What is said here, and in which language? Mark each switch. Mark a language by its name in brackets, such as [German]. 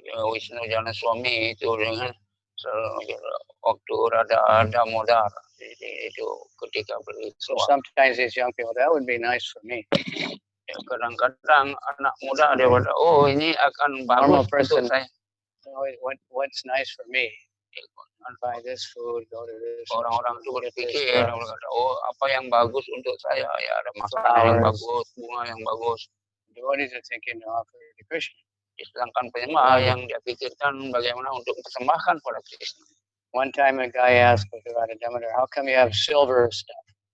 [Indonesian] Wisnu Jana Swami itu dengan waktu Radha Damodar itu ketika pergi. [English] So sometimes these young people, that would be nice for me. [Indonesian] Kadang-kadang anak muda dia berkata, ini akan bagus untuk saya. [English] What's nice for me? Buy this food, go to this. [Indonesian] Orang-orang itu berpikir, apa yang bagus untuk saya? Ya ada makanan yang bagus, bunga yang bagus. [English] Devotees are thinking to offer to Krishna. [Indonesian] Sedangkan penyembah yang dia pikirkan bagaimana untuk mempersembahkan pada Krishna. [English] One time a guy asked Radha Damodar, how come you have silver stuff?